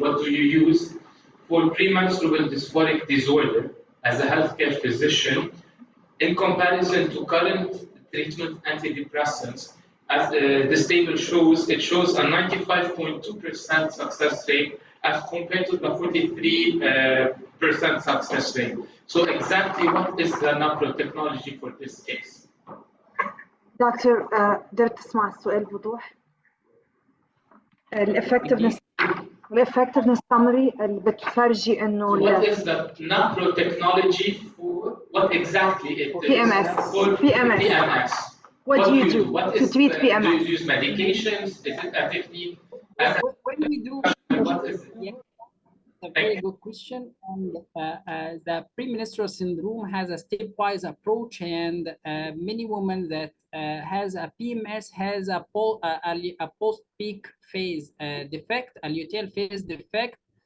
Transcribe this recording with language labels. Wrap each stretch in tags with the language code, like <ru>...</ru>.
<en>What do you use for premenstrual dysphoric disorder as a healthcare physician in comparison to current treatment antidepressants? As this table shows, it shows a 95.2% success rate as compared to the 43% success rate. So exactly what is the NaProTECHNOLOGY for this case?</en> <ar>دكتور قدرت تسمع السؤال بوضوح؟ الافكتفنس summary اللي بتفرجي انه</ar> <en>what is the NaProTECHNOLOGY for what exactly it is for PMS? What do you do to treat PMS? Do you use medications? Is it a technique? When we do, what is it? Yeah, a very good question. And the premenstrual syndrome has a stepwise approach, and many women that has a PMS has a post-peak phase defect, a luteal phase defect.</en>